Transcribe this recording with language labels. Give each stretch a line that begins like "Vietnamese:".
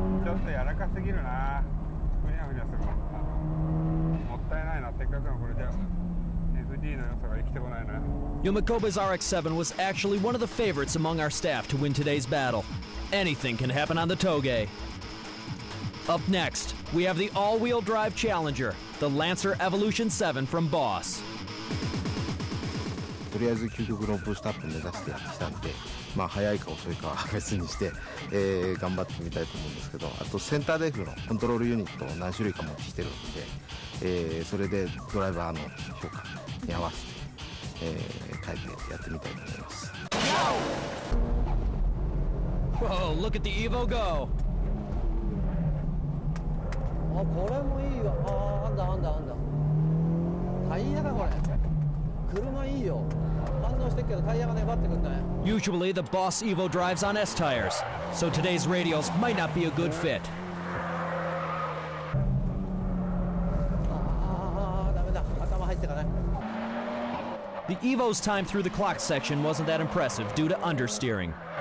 Japanese: ちょっと柔らかすぎるな。ふにゃふにゃするもんな。もったいないな。せっかくのこれじゃ。
English: Yomakoba's RX-7 was actually one of the favorites among our staff to win today's battle. Anything can happen on the Toge. Up next, we have the all-wheel drive challenger, the Lancer Evolution 7 from Boss.
Japanese: とりあえず究極のブーストアップ目指してやってきたんで、まあ早いか遅いかは別にして、頑張ってみたいと思うんですけど、あとセンターデフのコントロールユニットを何種類か持ってきてるんで、それでドライバーの評価に合わせて、変えてやってみたいと思います。
English: Whoa, look at the Evo go!
Japanese: あ、これもいいわ。あ、あんだ。タイヤだこれ。車いいよ。反応してっけどタイヤが粘ってくんだよ。
English: Usually the Boss Evo drives on S tires, so today's radials might not be a good fit.
Japanese: ダメだ。頭入ってかない。
English: The Evo's time through the clock section wasn't that impressive due to understeering.